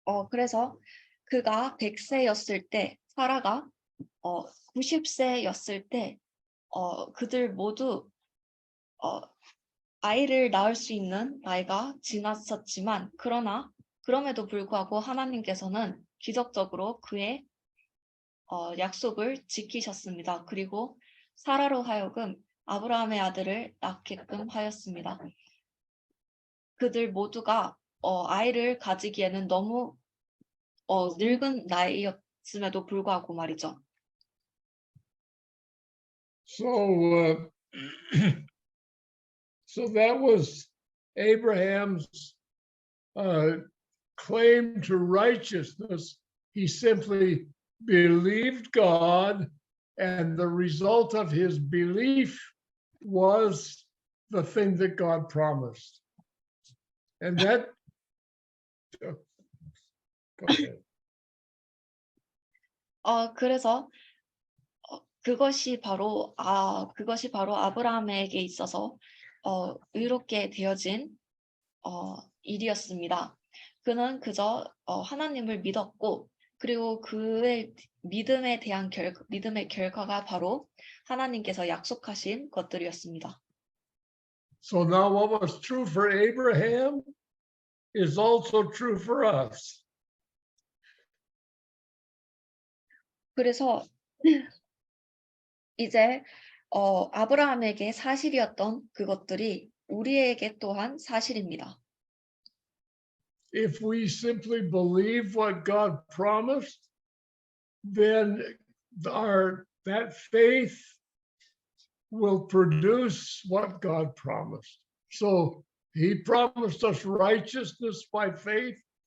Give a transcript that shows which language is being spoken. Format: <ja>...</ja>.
<ko>그래서 그가 100세였을 때 사라가 90세였을 때 그들 모두 아이를 낳을 수 있는 나이가 지났었지만 그럼에도 불구하고 하나님께서는 기적적으로 그의 약속을 지키셨습니다. 그리고 사라로 하여금 아브라함의 아들을 낳게끔 하였습니다. 그들 모두가 아이를 가지기에는 너무 늙은 나이였음에도 불구하고 말이죠.</ko> <en>So, so that was Abraham's claim to righteousness. He simply believed God, and the result of his belief was the thing that God promised. And that, go ahead.</en> <ko>그래서 그것이 바로 아브라함에게 있어서 의롭게 되어진 일이었습니다. 그는 그저 하나님을 믿었고 그리고 그의 믿음의 결과가 바로 하나님께서 약속하신 것들이었습니다.</ko> <en>So now what was true for Abraham is also true for us.</en> <ko>그래서 이제 아브라함에게 사실이었던 그것들이 우리에게 또한 사실입니다.</ko> <en>if we simply believe what God promised, then that faith will produce what God promised. So he promised us righteousness by faith.</en>